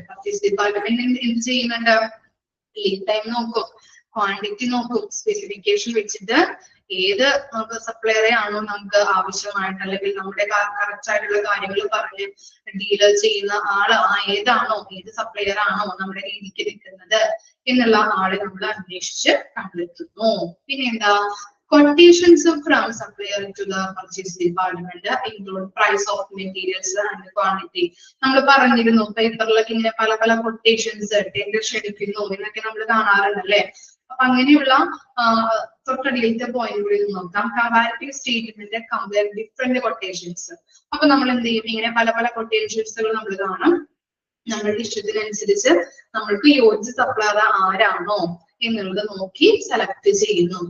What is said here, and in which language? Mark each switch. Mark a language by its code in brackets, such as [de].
[ml] Purchase department എന്ത് ചെയ്യുന്നുണ്ട്? Lead time നോക്കും, ക്വാണ്ടിറ്റി നോക്കും, സ്പെസിഫിക്കേഷൻ വെച്ചിട്ട് ഏത് സപ്ലയറെ ആണോ നമുക്ക് ആവശ്യമായിട്ട് അല്ലെങ്കിൽ നമ്മുടെ കറക്റ്റ് ആയിട്ടുള്ള കാര്യങ്ങൾ പറഞ്ഞ് ഡീലർ ചെയ്യുന്ന ആള് ഏതാണോ, ഏത് സപ്ലയർ ആണോ നമ്മുടെ രീതിക്ക് നിൽക്കുന്നത് എന്നുള്ള ആളെ നമ്മൾ അന്വേഷിച്ച് കണ്ടെത്തുന്നു. പിന്നെ എന്താ? [en] Quotations from supplier to the purchase department include price of materials and quantity. [ml] നമ്മൾ പറഞ്ഞിരുന്നു പേപ്പറിലൊക്കെ ഇങ്ങനെ പല പല കൊട്ടേഷൻസ് ടെൻഡർ ക്ഷണിക്കുന്നു എന്നൊക്കെ നമ്മൾ കാണാറുണ്ടല്ലേ. അപ്പൊ അങ്ങനെയുള്ള തൊട്ടടിയിലത്തെ പോയിന്റുകളിൽ നോക്കാം. Comparative statement compare different quotations. അപ്പൊ നമ്മൾ എന്ത് ചെയ്യും? ഇങ്ങനെ പല പല കൊട്ടേഷൻസുകൾ നമ്മൾ കാണും. നമ്മളുടെ ഇഷ്ടത്തിനനുസരിച്ച് നമ്മൾക്ക് യോജിച്ച സപ്ലയർ ആരാണോ എന്നുള്ളത് നോക്കി സെലക്ട് ചെയ്യുന്നു.